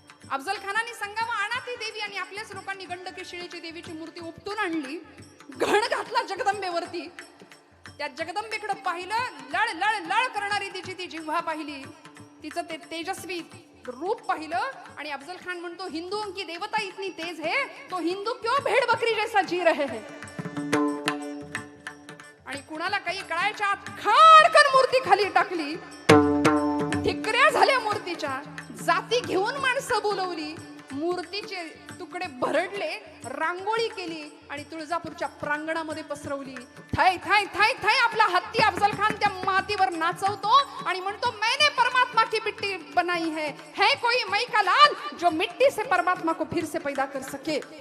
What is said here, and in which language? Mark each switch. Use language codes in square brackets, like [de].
[mr] अफजल खानाने सांगावं, आणा ती देवी, आणि आपल्याच लोकांनी गंडकी शिळेची देवीची मूर्ती उपटून आणली. घण घातला जगदंबेवरती. त्या जगदंबेकडे पाहिलं, लळ लळ लळ करणारी तिची ती जिव्हा पाहिली, तिचं ते तेजस्वी रूप पाहिलं. आणि अफजल खान म्हणतो, [hi] हिंदुओं की देवता इतनी तेज है तो हिंदू क्यों भेड़ बकरी जैसा जी रहे हैं? [mr] आणि कुणाला काही कळायच्या आत खाडकन मूर्ती खाली टाकली. ठिकऱ्या झाल्या मूर्तीच्या. जाती घेऊन माणसं बोलवली. मूर्तीचे तुकडे भरडले, रांगोळी केली आणि तुळजापूरच्या प्रांगणामध्ये पसरवली. थाय थाय थाय थाय आपला हत्ती अफजल खान त्या मातीवर नाचवतो आणि म्हणतो, [hi] मैंने परमात्मा की मिट्टी बनाई है कोई मई का लाल जो मिट्टी से परमात्मा को फिर से पैदा कर सके.